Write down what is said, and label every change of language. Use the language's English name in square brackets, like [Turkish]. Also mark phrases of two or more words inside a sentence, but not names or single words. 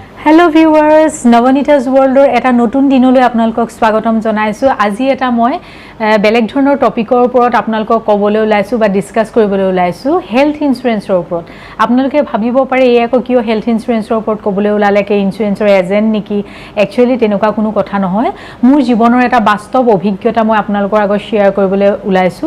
[English] Hello viewers, [Assamese] Navanita's World এটা নতুন দিনলৈ আপোনালোকক স্বাগতম জনাইছো. আজি এটা মই বেলেগ dhৰণৰ টপিকৰ ওপৰত আপোনালোকক ক'বলৈ ওলাইছো বা ডিসকাস কৰিবলৈ ওলাইছো [English] health insuranceৰ [Assamese] ওপৰত। আপোনালোকে ভাবিব পাৰে এই আকৌ কিয় [English] health insuranceৰ [Assamese] ওপৰত ক'বলৈ ওলালে কে [English] insuranceৰ agent [Assamese] নেকি? একচুয়ালি তেনেকুৱা কোনো কথা নহয়। মোৰ জীৱনৰ এটা বাস্তৱ অভিজ্ঞতা মই আপোনালোকৰ আগত শেয়াৰ কৰিবলৈ ওলাইছো।